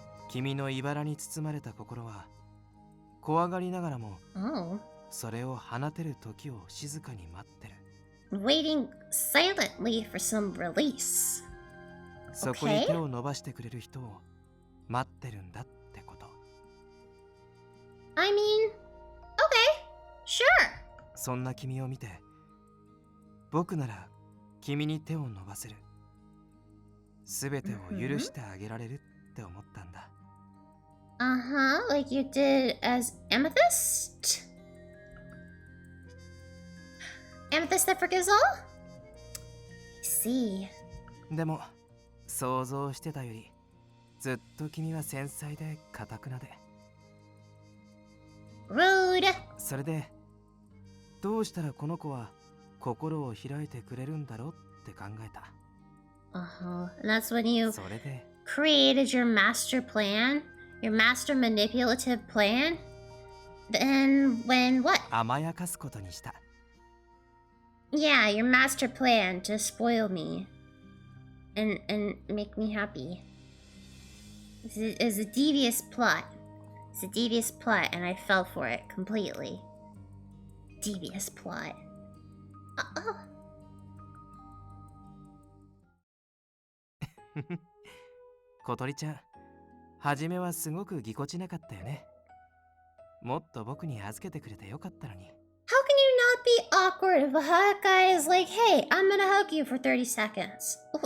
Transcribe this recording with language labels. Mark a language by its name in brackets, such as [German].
[Japanese] 君の茨に包まれた心は怖がりながらも Oh. それを放てる時を静かに待ってる。 [English] Waiting silently for some release. [Japanese] そこに手を伸ばしてくれる人を待ってるんだってこと。 [English] I mean, okay, sure. [Japanese] そんな君を見て、僕なら君に手を伸ばせる。すべてを許してあげられるって思ったんだ。 [English] Uh-huh, like you did as Amethyst? Amethyst that forgives all? I see. [Japanese] でも、想像してたより、ずっと君は繊細で堅くなで。 [English] Rude. [Japanese] それで、どうしたらこの子は心を開いてくれるんだろうって考えた。 [English] Uh-huh, and that's when you [Japanese] それで、 [English] created your master plan? Your master manipulative plan? Then when what? [Japanese] 甘やかすことにした。 [English] Yeah, your master plan to spoil me and make me happy. It's a devious plot. It's a devious plot, and I fell for it completely. Devious plot. Oh. [Japanese] 小鳥ちゃん、初めはすごくぎこちなかったよね。もっと僕に預けてくれてよかったのに。 [English] How can you not be awkward if a hot guy is like, hey, I'm gonna hug you for 30 seconds?